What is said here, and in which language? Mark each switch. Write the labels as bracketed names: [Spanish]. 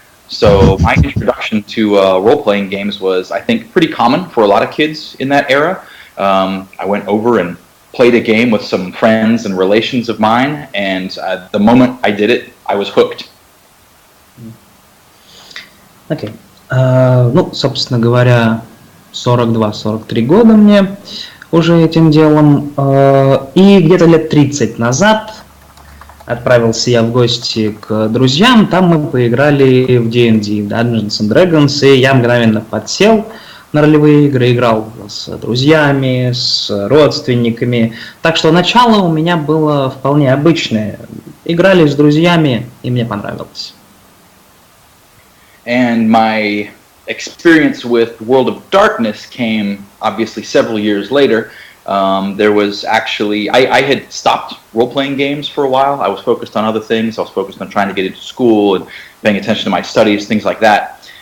[English] So my introduction to role-playing games was, I think, pretty common for a lot of kids in that era. I went over and played a game with some friends and relations of mine, and the moment I did it, I was hooked. Okay. [Russian] Ну, собственно говоря, 42-43 года мне уже этим делом. И где-то лет 30 назад отправился я в гости к друзьям, там мы поиграли в D&D, Dungeons and Dragons, и я мгновенно подсел на ролевые игры, играл с друзьями, с родственниками. Так что начало у меня было вполне обычное. Играли с друзьями, и мне понравилось. [English] And my experience with World of Darkness came, obviously, several years later. There was actually, I had stopped role-playing games for a while. I was focused on other things. I was focused on trying to get into school and paying attention to my studies, things like that.